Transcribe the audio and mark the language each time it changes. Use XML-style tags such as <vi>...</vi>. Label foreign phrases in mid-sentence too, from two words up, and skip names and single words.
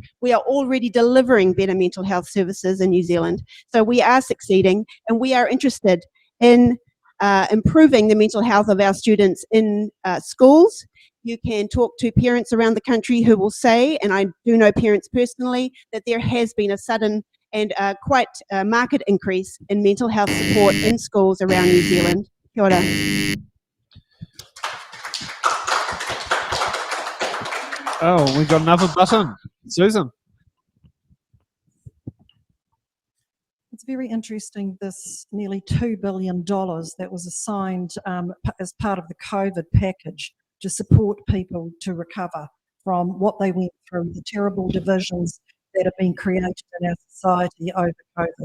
<en>We are already delivering better mental health services in New Zealand, so we are succeeding, and we are interested in improving the mental health of our students in schools. You can talk to parents around the country who will say, and I do know parents personally, that there has been a sudden and quite marked increase in mental health support in schools around New Zealand.</en> <mi>Kia ora.</mi> <en>Oh, we got another button. Susan. It's very interesting, this nearly $2 billion that was assigned as part of the COVID package to support people to recover from what they went through, the terrible divisions that have been created in our society over COVID.</en>